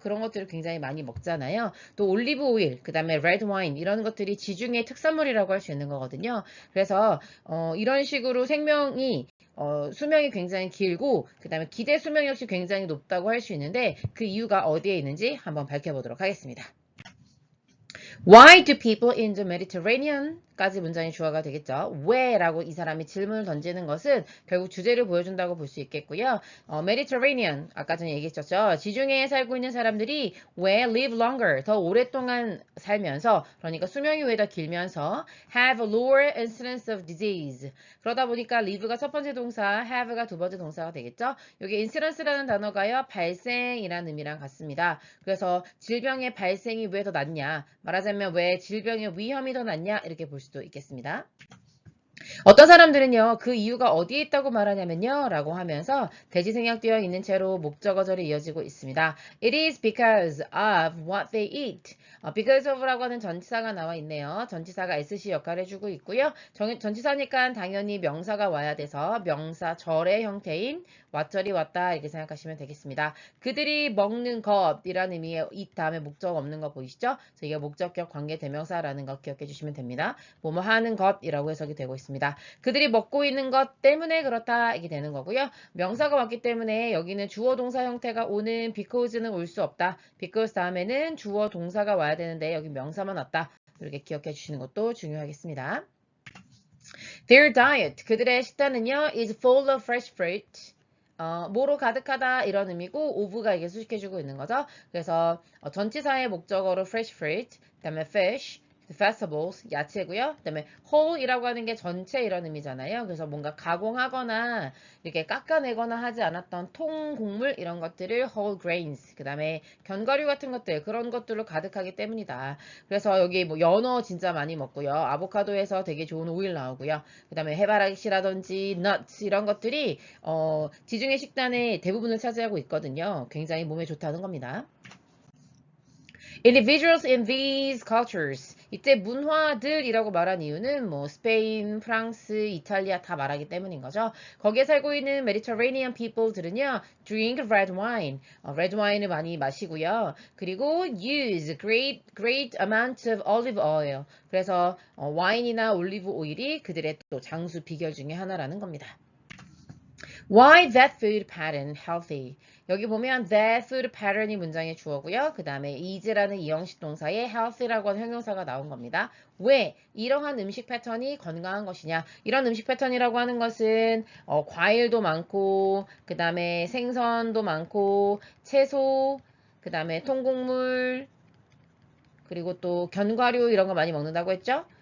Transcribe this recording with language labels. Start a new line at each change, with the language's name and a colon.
Korean: 그런 것들을 굉장히 많이 먹잖아요. 또 올리브 오일, 그 다음에 레드 와인 이런 것들이 지중해 특산물이라고 할 수 있는 거거든요. 그래서 이런 식으로 수명이 굉장히 길고 그 다음에 기대 수명 역시 굉장히 높다고 할 수 있는데 그 이유가 어디에 있는지 한번 밝혀보도록 하겠습니다.
English: Why do people in the Mediterranean?
Korean: 까지 문장이 주어가 되겠죠. 왜라고 이 사람이 질문을 던지는 것은 결국 주제를 보여준다고 볼 수 있겠고요. Mediterranean, 아까 전에 얘기했었죠. 지중해에 살고 있는 사람들이 왜
English: live longer,
Korean: 더 오랫동안 살면서, 그러니까 수명이 왜 더 길면서
English: have lower incidence of disease.
Korean: 그러다 보니까 live가 첫 번째 동사, have가 두 번째 동사가 되겠죠. 여기 incidence라는 단어가요. 발생이라는 의미랑 같습니다. 그래서 질병의 발생이 왜 더 낮냐, 말하자면 왜 질병의 위험이 더 낮냐 이렇게 볼 수도 있겠습니다. 어떤 사람들은요, 그 이유가 어디에 있다고 말하냐면요, 라고 하면서 대지생략되어 있는 채로 목적어절이 이어지고 있습니다.
English: It is because of what they eat.
Korean: because of라고 하는 전치사가 나와 있네요. 전치사가 SC 역할을 해주고 있고요. 전치사니까 당연히 명사가 와야 돼서 명사절의 형태인 왓절이 왔다 이렇게 생각하시면 되겠습니다. 그들이 먹는 것이라는 의미의 it 다음에 목적 없는 거 보이시죠? 그래서 이게 목적격 관계대명사라는 거 기억해 주시면 됩니다. 뭐뭐 하는 것이라고 해석이 되고 있습니다. 그들이 먹고 있는 것 때문에 그렇다 이게 되는 거고요. 명사가 왔기 때문에 여기는 주어 동사 형태가 오는 because는 올 수 없다. because 다음에는 주어 동사가 와야 되는데 여기 명사만 왔다. 이렇게 기억해 주시는 것도 중요하겠습니다.
English: Their diet,
Korean: 그들의 식단은요,
English: is full of fresh fruit.
Korean: 뭐로 가득하다 이런 의미고 of가 이게 수식해주고 있는 거죠. 그래서 전치사의 목적어로 fresh fruit, 그 다음에 fish, vegetables, 야채고요. 그 다음에 whole이라고 하는 게 전체 이런 의미잖아요. 그래서 뭔가 가공하거나 이렇게 깎아내거나 하지 않았던 통곡물 이런 것들을 whole grains, 그 다음에 견과류 같은 것들 그런 것들로 가득하기 때문이다. 그래서 여기 뭐 연어 진짜 많이 먹고요. 아보카도에서 되게 좋은 오일 나오고요. 그 다음에 해바라기씨라든지 nuts 이런 것들이 지중해 식단의 대부분을 차지하고 있거든요. 굉장히 몸에 좋다는 겁니다.
English: Individuals in these cultures.
Korean: 이때 문화들이라고 말한 이유는 뭐 스페인, 프랑스, 이탈리아 다 말하기 때문인 거죠. 거기에 살고 있는
English: Mediterranean people들은요, drink red wine.
Korean: red wine을 많이 마시고요.
English: 그리고 use great amount of olive oil.
Korean: 그래서 와인이나 올리브 오일이 그들의 또 장수 비결 중에 하나라는 겁니다.
English: Why that food pattern healthy?
Korean: 여기 보면 that food pattern이 문장의 주어고요. 그 다음에 is라는 이형식 동사에 healthy라고 하는 형용사가 나온 겁니다. 왜 이러한 음식 패턴이 건강한 것이냐? 이런 음식 패턴이라고 하는 것은 과일도 많고 그 다음에 생선도 많고 채소 그 다음에 통곡물 그리고 또 견과류 이런 거 많이 먹는다고 했죠?